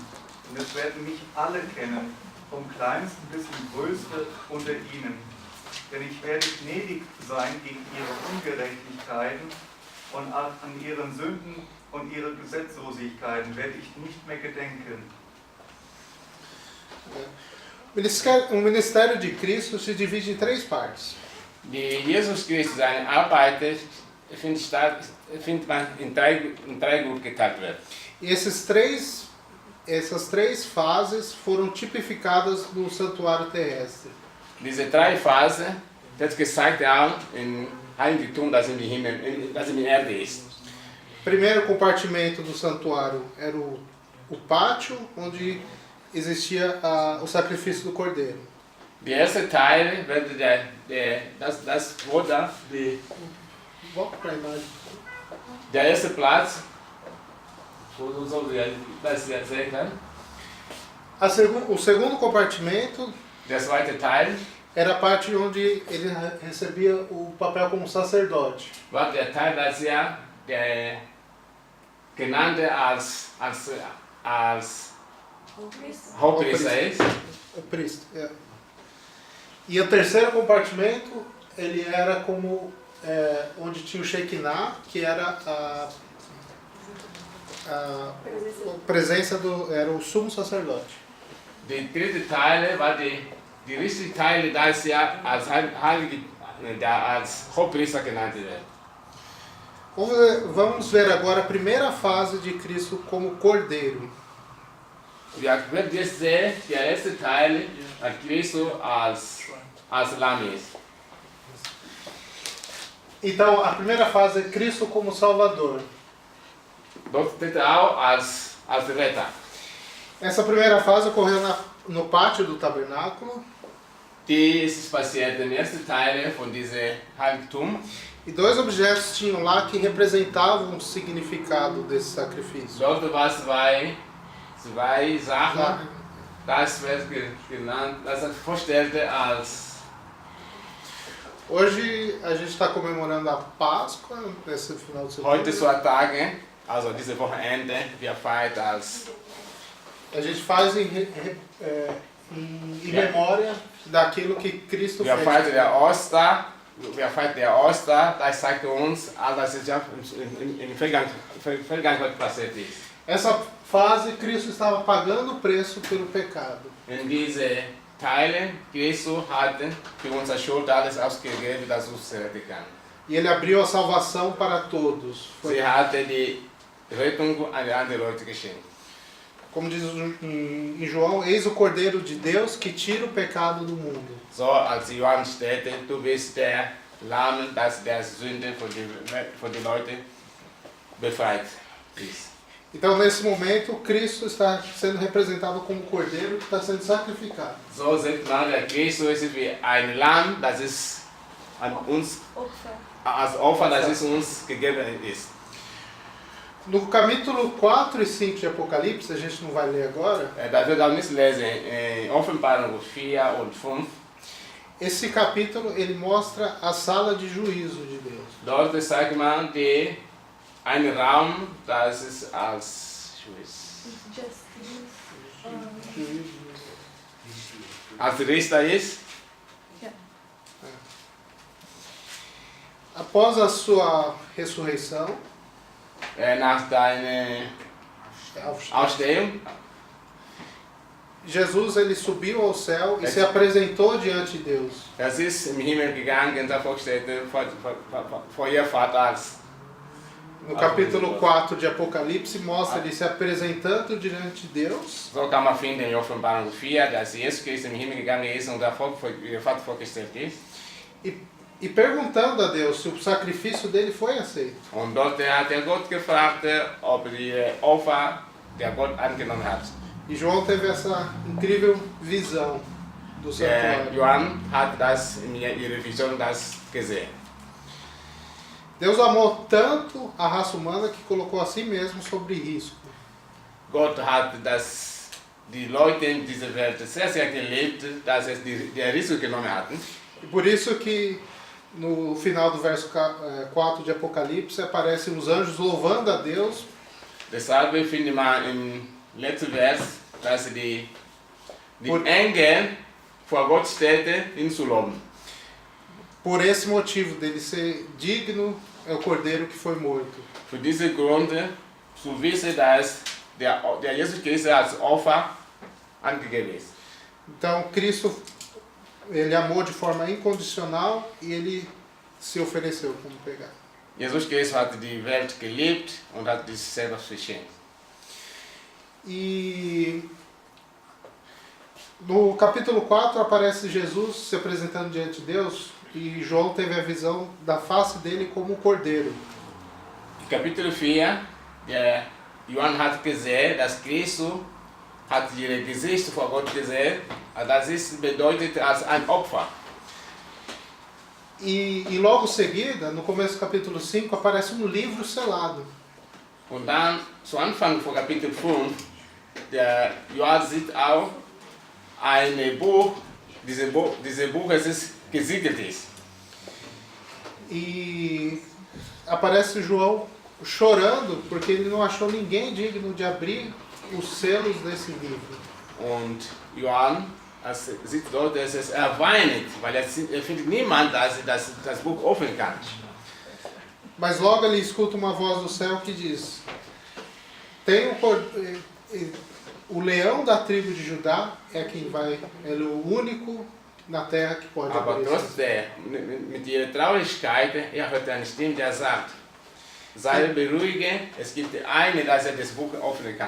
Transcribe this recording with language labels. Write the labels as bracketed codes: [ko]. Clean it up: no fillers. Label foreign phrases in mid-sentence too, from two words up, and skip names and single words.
[de] Und es werden mich alle kennen, vom Kleinsten bis zum Größten unter ihnen. Denn ich werde gnädig sein gegen ihre Ungerechtigkeiten und an ihren Sünden und ihre Gesetzlosigkeiten werde ich nicht mehr gedenken. [pt] O ministério de Cristo se divide em 3 partes. [de] Die Jesus Christus, seine Arbeit findet man in drei Gruppen geteilt wird. [pt] E essas três fases foram tipificadas no santuário terrestre. [de] Diese 3 Phasen wird gezeigt auch im Heiligtum, das im Himmel, das in der Erde ist. [pt] O primeiro compartimento do santuário era o pátio, onde existia o sacrifício do cordeiro. [de] Der erste Teil wird das Brot da, [pt] Volta para a imagem. [de] der erste Platz, wo das sehen kann. [pt] O segundo compartimento [de] Der zweite Teil [pt] era a parte onde ele recebia o papel como sacerdote. [de] war der Teil, das ja der genannte als Hohepriester ist. [pt] O priest. É. E o terceiro compartimento, ele era como onde tinha o Shekinah, que era a presença era o sumo sacerdote. [de] Der dritte Teil war die richtige Teile, das ja als Hohepriester genannt wird. [pt] Vamos ver agora a primeira fase de Cristo como cordeiro. [de] Wir werden jetzt sehen, der erste Teil hat Christus als Lamm ist. [pt] Então, a primeira fase é Cristo como Salvador. [de] Dort steht auch als Retter. [pt] Essa primeira fase ocorreu no pátio do tabernáculo. [de] Dies passiert im ersten Teil von diesem Heiligtum. [pt] E dois objetos tinham lá que representavam o significado desse sacrifício. [de] Dort war zwei Sachen. Das wird genannt, das er vorstellte als. [pt] Hoje a gente está comemorando a Páscoa nesse final de [de] Heute [pt] setembro. [de] so Tage, also diese Wochenende, wir feiern als. [pt] A gente faz em memória daquilo que Cristo [de] Wir [pt] fez. [de] feiern der Oster, das zeigt uns, alles ist ja in Vergangenheit passiert ist. [pt] Essa fase, Cristo estava pagando o preço pelo pecado. [de] In diese Teile, Christus hatte für unsere Schuld alles ausgegeben, das uns retten kann. [pt] E ele abriu a salvação para todos. [de] Sie hatte die Rettung an die anderen Leute geschenkt. [pt] Como diz em João, eis o Cordeiro de Deus que tira o pecado do mundo. [de] So als Johann steht, du bist der Lamm, das der Sünde von den Leuten befreit ist. [pt] Então, nesse momento, Cristo está sendo representado como Cordeiro que está sendo sacrificado. [de] So sieht man, der Christus ist wie ein Lamm, das ist an uns als Opfer, das ist uns gegeben ist. [pt] No capítulo 4 e 5 de Apocalipse, a gente não vai ler agora, [de] Das wird auch nicht lesen, Offenbarung 4 und 5. [pt] esse capítulo ele mostra a sala de juízo de Deus. [de] Dort zeigt man einen Raum, das ist als Richter ist. [pt] Após a sua ressurreição, [de] Nach deiner Ausstehung, [pt] Jesus ele subiu ao céu e se apresentou diante de Deus. [de] das ist im Himmel gegangen, davor steht vor ihr Vater als. [pt] No capítulo 4 de Apocalipse mostra ele se apresentando diante de Deus. [de] So kann man finden in Offenbarung 4, dass Jesus Christus im Himmel gegangen ist und davor vor ihr Vater vorgestellt ist. [pt] E perguntando a Deus se o sacrifício dele foi aceito. [de] Und dort hat Gott gefragt, ob die Opfer der Gott angenommen hat. [pt] E João teve essa incrível visão do [de] Der [pt] santuário. [de] Johann hat das in ihrer Vision das gesehen. [pt] Deus amou tanto a raça humana que colocou a si mesmo sobre risco. [de] Gott hat die Leute in dieser Welt sehr, sehr geliebt, dass es der Risiko genommen hatten. [pt] E por isso que no final do verso 4 de Apocalipse aparecem os anjos louvando a Deus [de] Deshalb findet man im letzten Vers, dass die Engel vor Gott stehen, ihn zu loben. [pt] por esse motivo dele ser digno, é o cordeiro que foi morto. [de] Für diesen Grund zu wissen, dass der Jesus Christus als Opfer angegeben ist. [pt] Então Cristo ele amou de forma incondicional e ele se ofereceu como pecado. [de] Jesus Christus hat die Welt geliebt und hat sich selber verschenkt. [pt] E no capítulo 4 aparece Jesus se apresentando diante de Deus e João teve a visão da face dele como cordeiro. [de] Kapitel 4, der Johann hat gesehen, dass Christus hat ihr Gesicht vor Gott gesehen, das ist bedeutet als ein Opfer. [pt] E logo em seguida, no começo do capítulo 5, aparece um livro selado. [de] Und dann, zu Anfang von Kapitel 5, der Johann sieht auch ein Buch, dieses Buch es ist gesiegelt ist. [pt] E aparece João chorando porque ele não achou ninguém digno de abrir os selos desse livro. [de] Und Johann sieht dort, dass er weint, weil er findet niemand, dass das Buch öffnen kann. [pt] Mas logo ele escuta uma voz do céu que diz: tem o leão da tribo de Judá é quem vai, ele é o único na terra que pode [de] Aber [pt] abrir. [de] trotzdem, mit ihrer Traurigkeit, er hört eine Stimme, der sagt, sei beruhige, es gibt einen, dass das Buch öffnen kann.